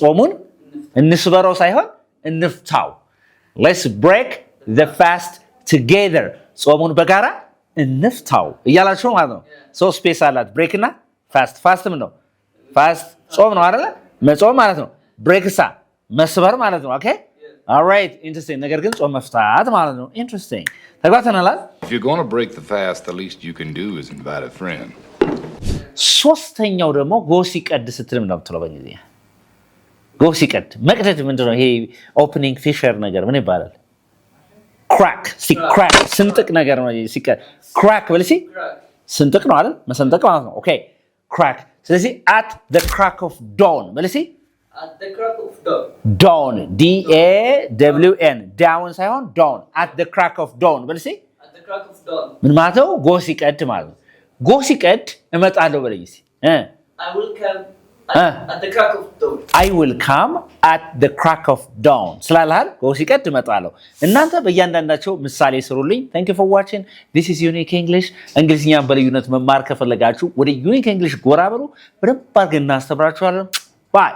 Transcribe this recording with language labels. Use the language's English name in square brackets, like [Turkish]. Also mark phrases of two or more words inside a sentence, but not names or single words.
[Amharic] ጾሙን እንስበረው ሳይሆን እንፍታው። [English] Let's break the fast together [Amharic] ጾሙን በጋራ እንፍታው እያላችሁ ማለት ነው። [English] so space [Amharic] አላት ብሬክ እና ፋስት። ፋስት ምን ነው? ፋስት ጾም ነው አይደለ? መጾም ማለት ነው። ብሬክሳ መስበር ማለት ነው። [English] okay alright interesting። [Amharic] ነገር ግን ጾም መፍታት ማለት ነው። ኢንትረስቲንግ ተግባብተናል። [English] If you're going to break the fast, the least you can do is invite a friend. [Amharic] ሶስተኛው ደግሞ ጎህ ሲቀድ ስትል ምን ነው የምትለው በእንግሊዝኛ? ጎህ ሲቀድ መቅደድ ምንድነው? ይሄ [English] opening fissure [Amharic] ነገር ምን ይባላል? ክራክ ሲክራክ ስንጥቅ ነገር ነው ሲቀድ። ክራክ በልሲ ስንጥቅ ነው አይደል? መሰንጠቅ ማለት ነው። [English] okay crack። [Amharic] ስለዚህ [English] at the crack of dawn [Amharic] በልሲ [English] At the crack of dawn. dawn dawn dawn ሳይሆን dawn at the crack of dawn በልሲ At the crack of dawn. [Amharic] ምን ማለት ነው? ጎህ ሲቀድ ማለት ነው። ጎህ ሲቀድ እመጣለሁ በለኝ እስኪ [English] I will come at the crack of dawn. I will come at the crack of dawn [Amharic] ስላልሃል ጎህ ሲቀድ እመጣለሁ። እናንተ በእያንዳንዳቸው ምሳሌ ስሩልኝ። [English] thank you for watching. this is unique english. [Amharic] እንግሊዝኛን በልዩነት መማር ከፈለጋችሁ ወደ unique english ጎራ በሉ። በደንብ አድርገን እናስተምራችኋለን። bye